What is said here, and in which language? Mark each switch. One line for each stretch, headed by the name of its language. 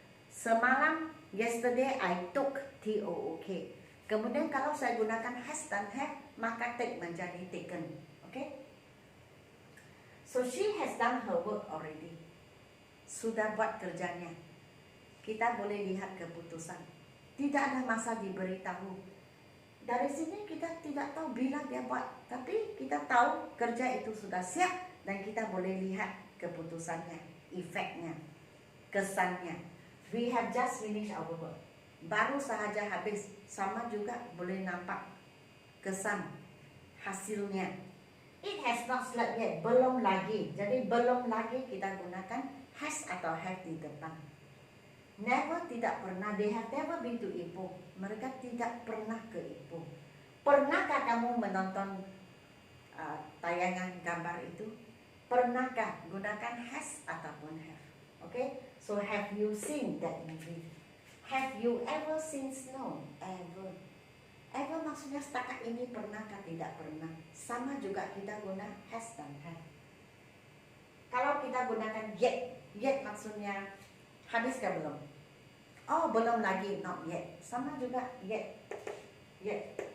Malay: Semalam,
English: yesterday I took, T-O-O-K.
Malay: Kemudian kalau saya gunakan has dan have, maka take menjadi taken.
English: Okay? So she has done her work already.
Malay: Sudah buat kerjanya. Kita boleh lihat keputusan. Tidak ada masa diberitahu. Dari sini kita tidak tahu bila dia buat, tapi kita tahu kerja itu sudah siap dan kita boleh lihat keputusannya, efeknya, kesannya.
English: We have just finished our work.
Malay: Baru sahaja habis, sama juga boleh nampak kesan, hasilnya.
English: It has not slept yet,
Malay: belum lagi. Jadi belum lagi kita gunakan has atau have di depan. Never tidak pernah,
English: they have never been to Ipoh.
Malay: Mereka tidak pernah ke Ipoh. Pernahkah kamu menonton tayangan gambar itu? Pernahkah gunakan has ataupun have?
English: Okay, so have you seen that movie? Have you ever seen snow? Ever.
Malay: Ever maksudnya setakat ini pernahkah tidak pernah. Sama juga kita guna has dan have. Kalau kita gunakan yet maksudnya Habiskah belum? Oh, belum lagi,
English: not yet.
Malay: Sama juga, yet. Yet.